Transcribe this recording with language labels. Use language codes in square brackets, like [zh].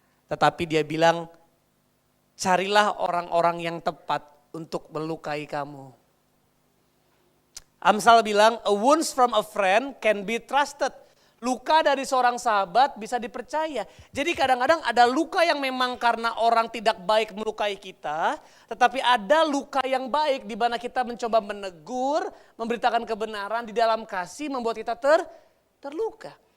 [id] Tetapi dia bilang, carilah orang-orang yang tepat untuk melukai kamu. Amsal bilang, [en] a wounds from a friend can be trusted. [id] Luka dari seorang sahabat bisa dipercaya. Jadi kadang-kadang ada luka yang memang karena orang tidak baik melukai kita. Tetapi ada luka yang baik di mana kita mencoba menegur, memberitakan kebenaran di dalam kasih membuat kita terluka.